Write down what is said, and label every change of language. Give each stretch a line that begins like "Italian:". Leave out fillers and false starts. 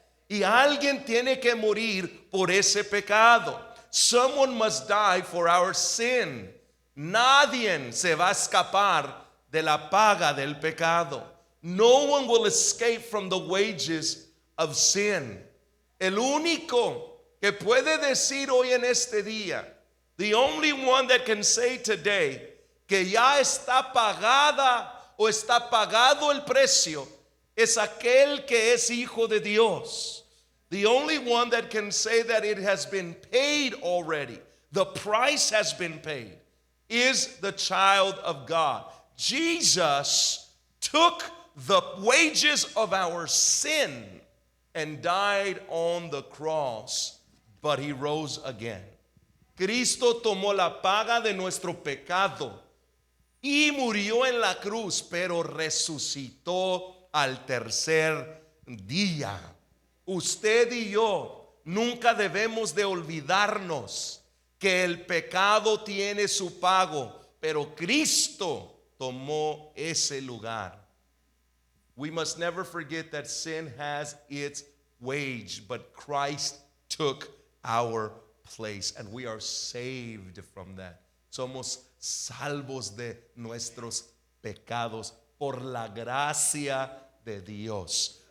Spanish: Y alguien tiene que morir por ese pecado.
English: Someone must die for our sin.
Spanish: Nadie se va a escapar de la paga del pecado.
English: No one will escape from the wages of sin.
Spanish: El único que puede decir hoy en este día,
English: the only one that can say today
Spanish: que ya está pagada o está pagado el precio, es aquel que es hijo de Dios.
English: The only one that can say that it has been paid already, the price has been paid, is the child of God. Jesus took the wages of our sin and died on the cross, but he rose again.
Spanish: Cristo tomó la paga de nuestro pecado y murió en la cruz, pero resucitó al tercer día. Usted y yo nunca debemos de olvidarnos que el pecado tiene su pago, pero Cristo tomó ese lugar.
English: We must never forget that sin has its wage, but Christ took our place, and we are saved from that.
Spanish: Somos salvos de nuestros pecados por la gracia de Dios.